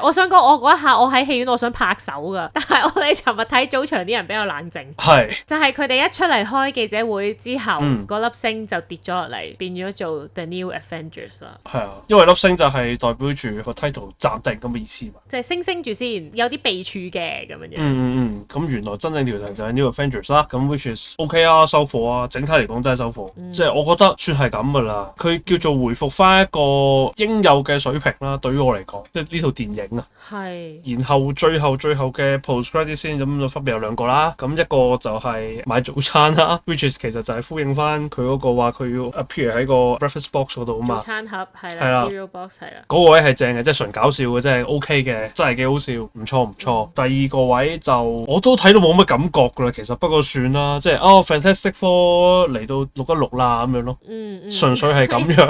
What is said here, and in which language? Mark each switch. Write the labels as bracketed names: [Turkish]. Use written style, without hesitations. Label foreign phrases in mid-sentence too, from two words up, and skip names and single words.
[Cantonese] 我想講我嗰一下我喺戲院我想拍手噶，但係我哋尋日睇早場啲人比較冷靜，就係佢哋一出嚟開記者會之後，嗰粒星就跌咗落嚟，變咗做 The New Avengers 啦。係啊，因為粒星就係代表住個 title 暫定咁嘅意思嘛，即係升住先，有啲備註嘅咁樣樣。咁原來真正條題就係 New Avengers 啦，咁 [English] which is OK [Cantonese] 啊，收貨啊，整體嚟講真係收貨，即係我覺得算係咁噶啦。佢叫做回復翻一個應有嘅水平啦，對於我嚟講，即係呢套電影啊。係。然後最後嘅 [English] post credit [Cantonese] 先咁就分別有兩個啦，咁一個就係買早餐啦 ， [English] which is [Cantonese] 其實就係呼應翻佢嗰個話佢要 appear 喺個 [English] breakfast box [Cantonese] 嗰度啊嘛。早餐盒係啦 ， [English] cereal box [Cantonese] 係啦。嗰個位係正嘅，即係純搞笑嘅，即係 OK 嘅，真係幾好笑，唔錯。第二個位就我都睇到冇乜感覺噶啦，其實不過算啦，即係 Fantastic Four 嚟到616啦咁樣咯，純粹係咁樣。